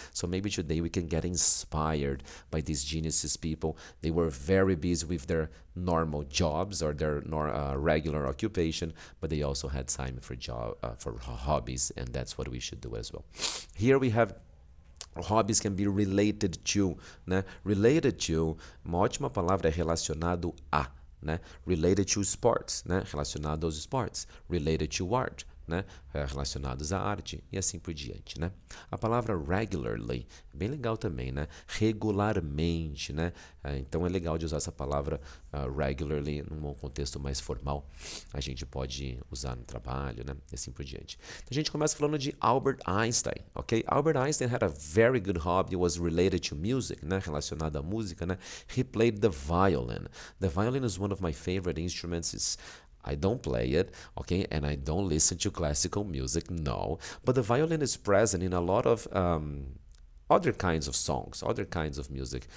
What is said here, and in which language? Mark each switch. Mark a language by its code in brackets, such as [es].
[en] So maybe today we can get inspired by these geniuses people. They were very busy with their normal jobs or their regular occupation, but they also had time for hobbies, and that's what we should do as well. Here we have hobbies can be related to, né? [pt] Related to, uma ótima palavra é relacionado a, né? [en] Related to sports, [pt] né? Relacionado aos esportes. [en] Related to art, [pt] né? Relacionados à arte e assim por diante, né? A palavra regularly, bem legal também, né? Regularmente, né? Então é legal de usar essa palavra regularly num contexto mais formal. A gente pode usar no trabalho, né? E assim por diante. Então, a gente começa falando de Albert Einstein, ok? [en] Albert Einstein had a very good hobby, was related to music, né? [pt] Relacionado à música, né? [en] He played the violin. The violin is one of my favorite instruments. I don't play it, okay, and I don't listen to classical music, no. But the violin is present in a lot of other kinds of songs, other kinds of music.